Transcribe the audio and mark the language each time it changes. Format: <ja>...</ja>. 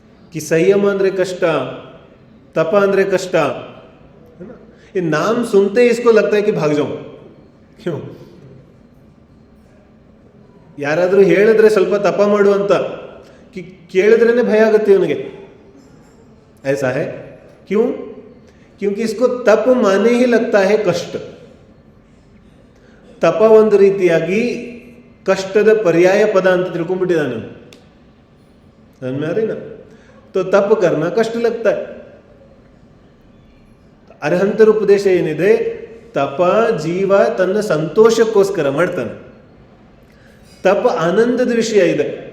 <kn>कि संयम ಅಂದರೆ ಕಷ್ಟ, तप ಅಂದರೆ ಕಷ್ಟ.</kn> <hi>ये नाम सुनते ही इसको लगता है कि भाग जाऊं. क्यों?</hi> <kn>ಯಾರಾದರೂ ಹೇಳಿದ್ರೆ ಸ್ವಲ್ಪ ತಪ ಮಾಡು ಅಂತ ಕೇಳಿದ್ರೇನೆ ಭಯ ಆಗುತ್ತೆ ಇವನಿಗೆ.</kn> <hi>ऐसा है क्यों? क्योंकि इसको तप माने ही लगता है कष्ट.</hi> <kn>ತಪ ಒಂದು ರೀತಿಯಾಗಿ ಕಷ್ಟದ ಪರ್ಯಾಯ ಪದ ಅಂತ ತಿಳ್ಕೊಂಡ್ಬಿಟ್ಟಿದ್ದಾನೆ.</kn> <hi>समझ में आ रही ना? तो तप करना कष्ट लगता है.</hi> <kn>ಅರ್ಹಂತರ ಉಪದೇಶ ಏನಿದೆ? ತಪ ಜೀವ ತನ್ನ ಸಂತೋಷಕ್ಕೋಸ್ಕರ ಮಾಡ್ತಾನೆ, ತಪ ಆನಂದದ ವಿಷಯ ಇದೆ.</kn>